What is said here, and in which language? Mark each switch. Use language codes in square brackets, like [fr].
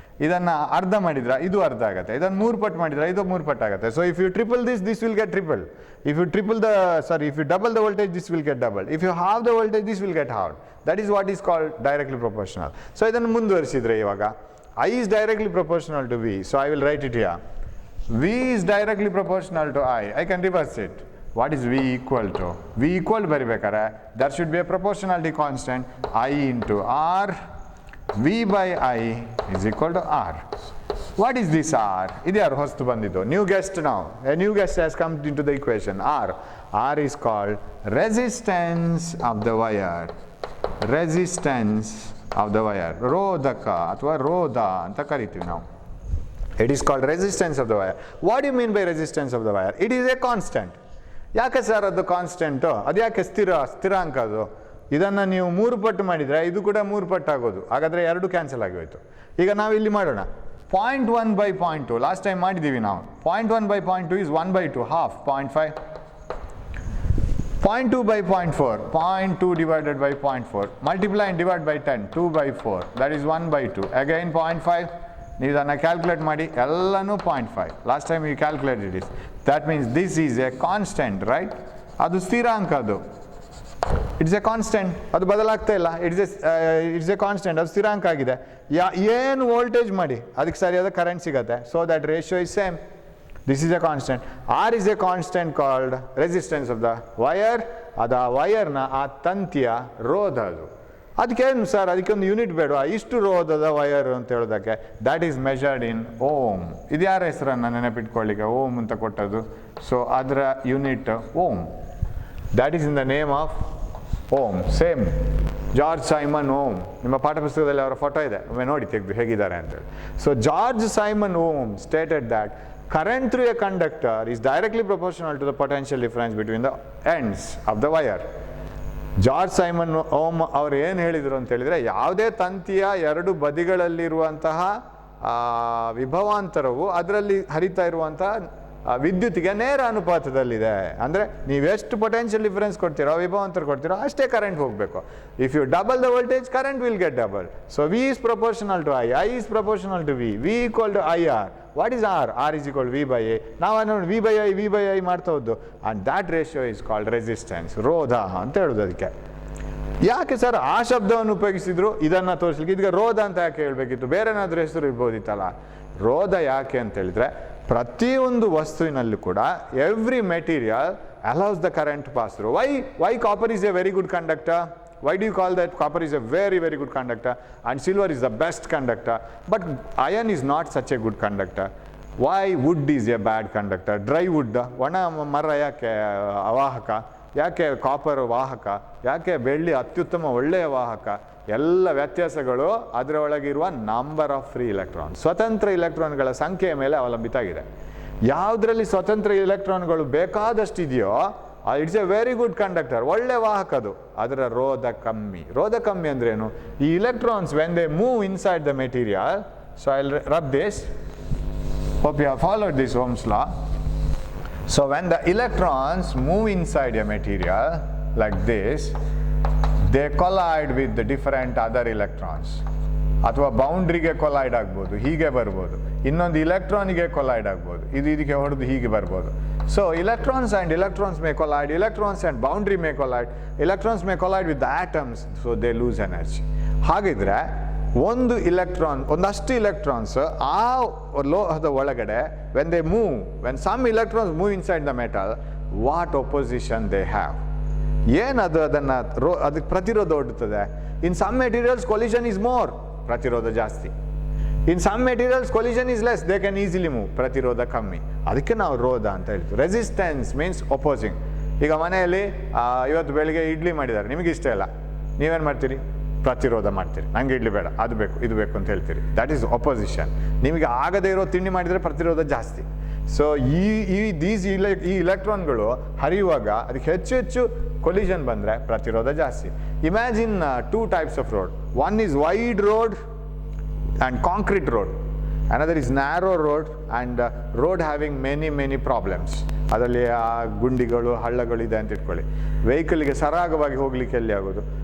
[kn] ಇದನ್ನು ಅರ್ಧ ಮಾಡಿದ್ರಾ, ಇದು ಅರ್ಧ ಆಗುತ್ತೆ. ಇದನ್ನು 3 ಪಟ್ಟು ಮಾಡಿದ್ರಾ, ಇದು 3 ಪಟ್ಟು ಆಗುತ್ತೆ. [en] So if you triple this will get triple. If you double the voltage, this will get double. If you half the voltage, this will get half. That is what is called directly proportional. So [kn] ಇದನ್ನು ಮುಂದುವರಿಸಿದ್ರೆ ಇವಾಗ [en] I is directly proportional to V. So I will write it here. V is directly proportional to I. I can reverse it. What is V equal to? V equal to baribekare. There should be a proportionality constant. I into R. V by I is equal to R. What is this R? [kn] Idu yaru hostu bandidu. [en] New guest now. A new guest has come into the equation. R. R is called resistance of the wire. Resistance of the wire. [kn] ರೋಧಕ ಅಥವಾ ರೋಧ ಅಂತ ಕರಿತೀವಿ ನಾವು. [en] It is called resistance of the wire. What do you mean by resistance of the wire? It is a constant. [kn] ಯಾಕೆ sir ಅದು constant? ಅದು ಯಾಕೆ ಸ್ಥಿರಾಂಕ ಅದು? ಇದನ್ನು ನೀವು 3 ಪಟ್ಟು ಮಾಡಿದರೆ ಇದು ಕೂಡ 3 ಪಟ್ಟು ಆಗೋದು. ಹಾಗಾದರೆ 2 ಕ್ಯಾನ್ಸಲ್ ಆಗಿ ಹೋಯಿತು. ಈಗ ನಾವು ಇಲ್ಲಿ ಮಾಡೋಣ. 0.1 by 0.2 ಲಾಸ್ಟ್ ಟೈಮ್ ಮಾಡಿದ್ದೀವಿ ನಾವು. [en] 0.1 by 0.2 is 1/2, half, 0.5. 0.2 by 0.4, 0.2 divided by 0.4, multiply and divide by 10, 2/4, that is 1/2, again 0.5, [kn] ನೀವು ಇದನ್ನು ಕ್ಯಾಲ್ಕುಲೇಟ್ ಮಾಡಿ, ಎಲ್ಲನೂ [en] 0.5, last time you calculated this, that means this is a constant, right? [kn] ಅದು ಸ್ಥಿರಾಂಕ, ಅದು [en] it's a constant, [kn] ಅದು ಬದಲಾಗ್ತಾ ಇಲ್ಲ, ಇಟ್ಸ್ ಎ ಕಾನ್ಸ್ಟೆಂಟ್, ಅದು ಸ್ಥಿರಾಂಕ ಆಗಿದೆ. ಏನು ವೋಲ್ಟೇಜ್ ಮಾಡಿ ಅದಕ್ಕೆ ಸರಿಯಾದ ಕರೆಂಟ್ ಸಿಗುತ್ತೆ. [en] So that ratio is same. This is a constant. R is a constant called resistance of the wire. [kn] ಅದು ಆ ವೈರ್ನ, ಆ ತಂತಿಯ ರೋಧ ಅದು. ಅದಕ್ಕೇನು ಸರ್, ಅದಕ್ಕೊಂದು ಯೂನಿಟ್ ಬೇಡ, ಇಷ್ಟು ರೋಧದ ವಯರ್ ಅಂತ ಹೇಳೋದಕ್ಕೆ. [en] That is measured in ohm. [kn] ಇದು ಯಾರ ಹೆಸರನ್ನು ನೆನಪಿಟ್ಕೊಳ್ಳಿಕ್ಕೆ ಓಮ್ ಅಂತ ಕೊಟ್ಟದ್ದು. [en] so [kn] ಅದರ unit [en] Ohm. That is in the name of Ohm. [kn] Same George Simon ohm. ನಿಮ್ಮ ಪಾಠಪುಸ್ತಕದಲ್ಲಿ ಅವರ ಫೋಟೋ ಇದೆ, ಒಮ್ಮೆ ನೋಡಿ ತೆಗೆದು ಹೇಗಿದ್ದಾರೆ ಅಂತೇಳಿ. [en] So George Simon Ohm stated that current through a conductor is directly proportional to the potential difference between the ends of the wire. [kn] George Simon ohm ಅವರು ಏನು ಹೇಳಿದರು ಅಂತ ಹೇಳಿದರೆ, ಯಾವುದೇ ತಂತಿಯ 2 ಬದಿಗಳಲ್ಲಿರುವಂತಹ ವಿಭವಾಂತರವು ಅದರಲ್ಲಿ ಹರಿತಾ ಇರುವಂತಹ ವಿದ್ಯುತ್ತಿಗೆ ನೇರ ಅನುಪಾತದಲ್ಲಿದೆ. ಅಂದರೆ ನೀವೆಷ್ಟು ಪೊಟೆನ್ಷಿಯಲ್ ಡಿಫರೆನ್ಸ್ ಕೊಡ್ತೀರೋ, ವಿಭವಾಂತರ ಕೊಡ್ತೀರೋ, ಅಷ್ಟೇ ಕರೆಂಟ್ ಹೋಗಬೇಕು. [en] If you double the voltage, current will get double. So V is proportional to I is proportional to V. V equal to IR. What is R? R is equal to V by A. [kn] ನಾವು ನೋಡಿ V by I ಮಾಡ್ತಾ ಹೋದ್ದು. [en] and that ratio is called resistance, [kn] ರೋಧ ಅಂತ ಹೇಳೋದು. ಅದಕ್ಕೆ ಯಾಕೆ sir ಆ ಶಬ್ದವನ್ನು ಉಪಯೋಗಿಸಿದ್ರು? ಇದನ್ನು ತೋರಿಸ್ಲಿಕ್ಕೆ. ಇದಕ್ಕೆ ರೋಧ ಅಂತ ಯಾಕೆ ಹೇಳಬೇಕಿತ್ತು? ಬೇರೆ ಏನಾದರೂ ಹೆಸರು ಇರ್ಬೋದಿತ್ತಲ್ಲ. ರೋಧ ಯಾಕೆ ಅಂತ ಹೇಳಿದ್ರೆ, ಪ್ರತಿಯೊಂದು ವಸ್ತುವಿನಲ್ಲೂ ಕೂಡ [en] Every material allows the current pass through. Why copper is a very good conductor? Why do you call that? Copper is a very, very good conductor and silver is the best conductor. But iron is not such a good conductor. Why wood is a bad conductor? [kn] Dry wood, ಒಣ ಮರ ಯಾಕೆ ಅವಾಹಕ? ಯಾಕೆ copper ವಾಹಕ? ಯಾಕೆ ಬೆಳ್ಳಿ ಅತ್ಯುತ್ತಮ ಒಳ್ಳೆಯ ವಾಹಕ? ಎಲ್ಲ ವ್ಯತ್ಯಾಸಗಳು ಅದರ ಒಳಗಿರುವ [en] number of free electron, [kn] ಸ್ವತಂತ್ರ ಇಲೆಕ್ಟ್ರಾನ್ಗಳ ಸಂಖ್ಯೆಯ ಮೇಲೆ ಅವಲಂಬಿತ ಆಗಿದೆ. ಯಾವುದರಲ್ಲಿ ಸ್ವತಂತ್ರ ಇಲೆಕ್ಟ್ರಾನ್ಗಳು ಬೇಕಾದಷ್ಟು ಇದೆಯೋ [en] it's a very good conductor, [kn] ಒಳ್ಳೆ ವಾಹಕ ಅದು. ಅದರ ರೋಧ ಕಮ್ಮಿ. ರೋಧ ಕಮ್ಮಿ ಅಂದ್ರೇನು? ಈ electrons [en] When they move inside the material, so I will rub this, hope you have followed this Ohm's law. So when the electrons move inside a material like this, they collide with the different other electrons. [kn] ಅಥವಾ ಬೌಂಡ್ರಿಗೆ collide ಆಗ್ಬೋದು, ಹೀಗೆ ಬರ್ಬೋದು. ಇನ್ನೊಂದು ಇಲೆಕ್ಟ್ರಾನಿಗೆ collide ಆಗ್ಬೋದು, ಇದಕ್ಕೆ ಹೊಡೆದು ಹೀಗೆ ಬರ್ಬೋದು. [en] So electrons and electrons may collide, electrons and boundary may collide, electrons may collide with the atoms, so they lose energy. [kn] ಹಾಗಿದ್ರೆ ಒಂದು ಇಲೆಕ್ಟ್ರಾನ್, ಒಂದಷ್ಟು ಇಲೆಕ್ಟ್ರಾನ್ಸ್ ಆ ಲೋಹದ ಒಳಗಡೆ [en] when some electrons move inside the metal, what opposition they have? [kn] ಏನದು ಅದಕ್ಕೆ ಪ್ರತಿರೋಧ ಒಡ್ಡುತ್ತದೆ. [en] In some materials collision is more, [kn] ಪ್ರತಿರೋಧ ಜಾಸ್ತಿ. [en] In some materials collision is less, they can easily move, [kn] ಪ್ರತಿರೋಧ ಕಮ್ಮಿ. ಅದಕ್ಕೆ ನಾವು ರೋಧ ಅಂತ ಹೇಳ್ತೀವಿ. [en] Resistance means opposing. [kn] ಈಗ ಮನೆಯಲ್ಲಿ ಇವತ್ತು ಬೆಳಿಗ್ಗೆ ಇಡ್ಲಿ ಮಾಡಿದ್ದಾರೆ, ನಿಮಗೆ ಇಷ್ಟ ಇಲ್ಲ, ನೀವೇನು ಮಾಡ್ತೀರಿ? ಪ್ರತಿರೋಧ ಮಾಡ್ತೀರಿ. ನಂಗೆ ಇಡ್ಲಿ ಬೇಡ, ಅದು ಬೇಕು, ಇದು ಬೇಕು ಅಂತ ಹೇಳ್ತೀರಿ. [en] That is opposition. [kn] ನಿಮಗೆ ಆಗದೇ ಇರೋ ತಿಂಡಿ ಮಾಡಿದರೆ ಪ್ರತಿರೋಧ ಜಾಸ್ತಿ. ಸೊ ಈ ಇಲೆಕ್ಟ್ರಾನ್ಗಳು ಹರಿಯುವಾಗ ಅದಕ್ಕೆ ಹೆಚ್ಚು ಹೆಚ್ಚು ಕೊಲಿಷನ್ ಬಂದರೆ ಪ್ರತಿರೋಧ ಜಾಸ್ತಿ. [en] Imagine 2 types of road. One is wide road and concrete road. Another is narrow road and road having many problems. [kn] ಅದರಲ್ಲಿ ಆ ಗುಂಡಿಗಳು ಹಳ್ಳಗಳು ಇದೆ ಅಂತ ಇಟ್ಕೊಳ್ಳಿ. ವೆಹಿಕಲ್ಗೆ ಸರಾಗವಾಗಿ ಹೋಗ್ಲಿಕ್ಕೆ ಎಲ್ಲಿ ಆಗೋದು?